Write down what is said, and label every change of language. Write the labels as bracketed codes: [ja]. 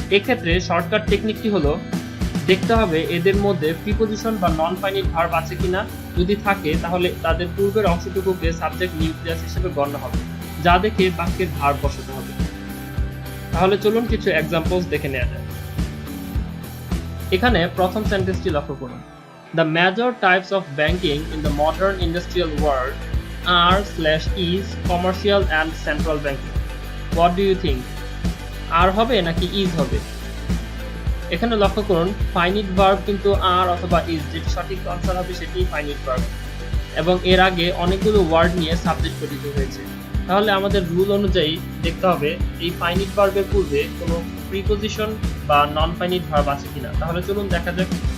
[bn] এক্ষেত্রে শর্টকাট টেকনিকটি হলো দেখতে হবে এদের মধ্যে প্রিপোজিশন বা নন ফাইনিট ভার্ব আছে কিনা। যদি থাকে তাহলে তাদের পূর্বের অংশটুকুকে সাবজেক্ট নিউক্লিয়াস হিসেবে গণ্য হবে, যা দেখে বাক্যের ভার্ব বসাতে হবে। তাহলে চলুন কিছু এক্সাম্পলস দেখে নেওয়া যায়। এখানে প্রথম সেন্টেন্সটি লক্ষ্য করুন। [en] The major types of banking in the modern industrial world are/is commercial and central banking. What do you think? [bn] আর হবে নাকি ইজ হবে? এখানে লক্ষ্য করুন ফাইনিট ভার্ব কিন্তু আর অথবা ইজ, যেটি সঠিক আনসার হবে সেটি ফাইনিট ভার্ব এবং এর আগে অনেকগুলো ওয়ার্ড নিয়ে সাবজেক্ট গঠিত হয়েছে। তাহলে আমাদের রুল অনুযায়ী দেখতে হবে এই ফাইনিট ভার্বের পূর্বে কোনো প্রিপোজিশন বা নন ফাইনিট ভার্ব আছে কিনা। তাহলে চলুন দেখা যাক।